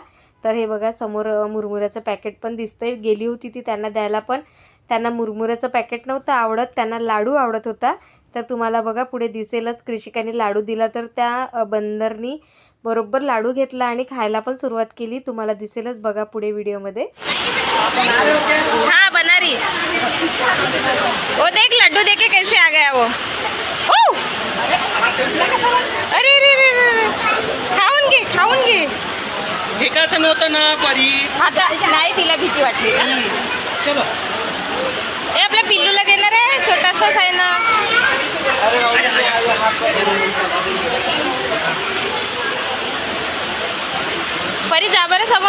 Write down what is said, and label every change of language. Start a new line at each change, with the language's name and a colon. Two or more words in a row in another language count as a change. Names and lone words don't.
Marathi: तर हे बघा समोर मुरमुऱ्याचं पॅकेट पण दिसतंय, गेली होती ती त्यांना द्यायला, पण त्यांना मुरमुऱ्याचं पॅकेट नव्हतं आवडत, त्यांना लाडू आवडत होता। तर तुम्हाला बघा पुढे दिसेलच कृषिकाने लाडू दिला, तर त्या बंदरनी बरोबर लाडू घेतला आणि खायला पण सुरुवात केली, तुम्हाला दिसेलच बघा पुढे व्हिडिओमध्ये।
Hindi: हाँ बना रही। वो देख लड्डू देके कैसे आ गया वो। ओ अरे रे रे रे,
Marathi: खाऊन घे फेकायचं नव्हतं ना परी। आता नाही, तिला भीती वाटली का?
Hindi: चलो
Marathi: ए आपल्या पिल्लूला देणार आहे, छोटासाच आहे ना। परी जा बरं समोर।